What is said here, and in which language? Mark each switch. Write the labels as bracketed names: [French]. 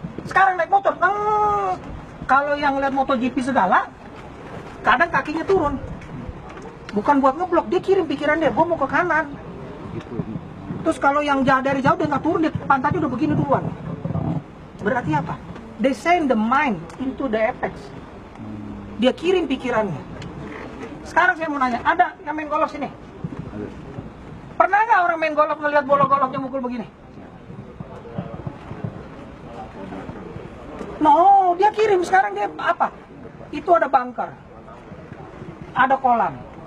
[Indonesian] Sekarang naik motor, kalau yang lihat MotoGP segala, kadang kakinya turun. Bukan buat ngeblok, dia kirim pikiran dia, gue mau ke kanan. Terus kalau yang dari jauh dia nggak turun, dia pantatnya udah begini duluan. Berarti apa? [English] They send the mind into the apex. [Indonesian] Dia kirim pikirannya. Sekarang saya mau nanya, ada yang main golf sini? Pernah nggak orang main golf ngelihat bola golfnya mukul begini? No, dia kirim. Sekarang dia apa? Itu ada bunker, ada kolam.